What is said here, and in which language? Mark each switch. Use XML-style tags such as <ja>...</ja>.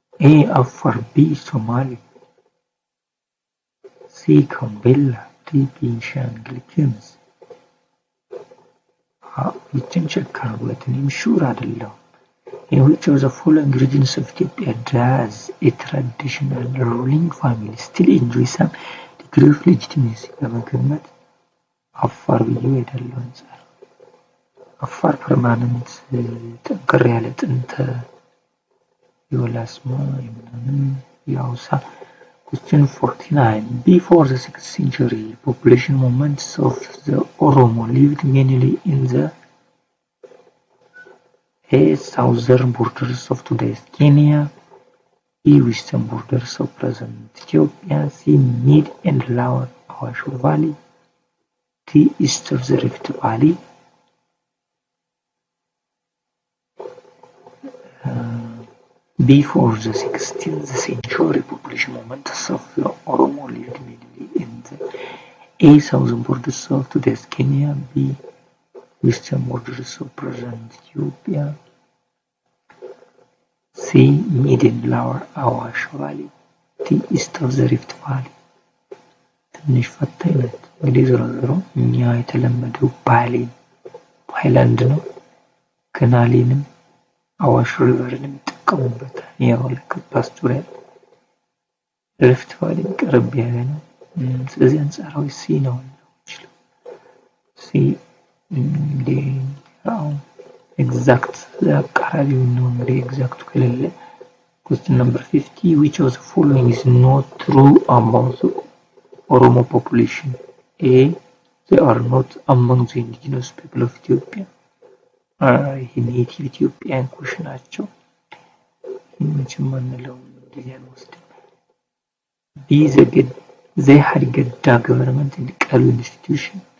<en>A. Afar, B. Somali, C. Gambella, D. Benishangul Gumuz.</en> <am>ይችን ቼክ አድርጉት። እኔም ሹር አይደለሁም።</am> <en>In which of the following regions of Ethiopia does a traditional ruling family still enjoy some degree of legitimacy?</en> <am>ለመገመት አፋር ብዬ እሄዳለሁ። አንጻር አፋር ፐርማነንት ጠንከር ያለ ጥንት የወላስማ የምናምን የአውሳ</am> <en>Question 49. Before the 6th century, population movements of the Oromo lived mainly in the A. Southern borders of today's Kenya, B. Western borders of present Ethiopia, C. Mid and Lower Awash Valley, D. East of the Rift Valley. Before the 16th century, population movements of the Oromo lived mainly in the A. Southern borders of today's Kenya, B. Western borders of present Ethiopia, C. Mid and Lower Awash Valley, D. East of the Rift Valley.</en> <am>ትንሽ ፈታኝ ናት። እንግዲህ ዞሮ ዞሮ እኛ የተለመደው ባይላንድ ነው። ከናሌንም አዋሽ ሪቨርንም ይጠቀሙበታል። ያው ልክ ፓስቶሪያል ሪፍት ቫሊ ቀረብ ያለ ነው። ስለዚህ አንጻራዊ ሲ ነው ይችላል። ሲ እንግዲህ ያው ኤግዛክት አቃራቢው ነው። እንግዲህ ኤግዛክቱ ከሌለ</am> <en>question number 50 which of the following is not true about the Oromo population? A. They are not among the indigenous people of Ethiopia.</en> <am>ኔቲቭ ኢትዮጵያን ኩሽ ናቸው። ይህንችም አንለው እንደዚህ አንወስድም። ቢ</am> <en>they had ገዳ government and ቀሉ institution.</en>